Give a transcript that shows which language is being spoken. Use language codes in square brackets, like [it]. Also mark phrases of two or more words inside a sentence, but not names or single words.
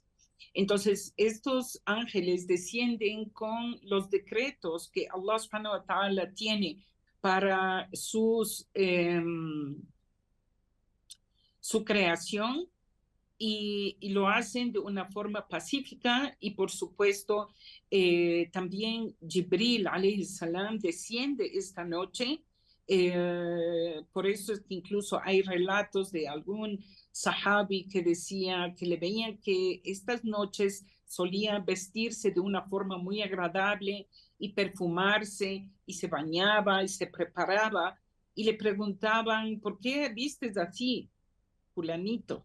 [es] Entonces, estos ángeles descienden con los decretos que Allah [ar] سبحانه وتعالى [es] tiene para su creación y lo hacen de una forma pacífica y por supuesto también Jibril [ar] عليه السلام [es] desciende esta noche. Por eso es que incluso hay relatos de algún sahabi que decía que le veían que estas noches solía vestirse de una forma muy agradable y perfumarse y se bañaba y se preparaba y le preguntaban, ¿por qué vistes así, fulanito?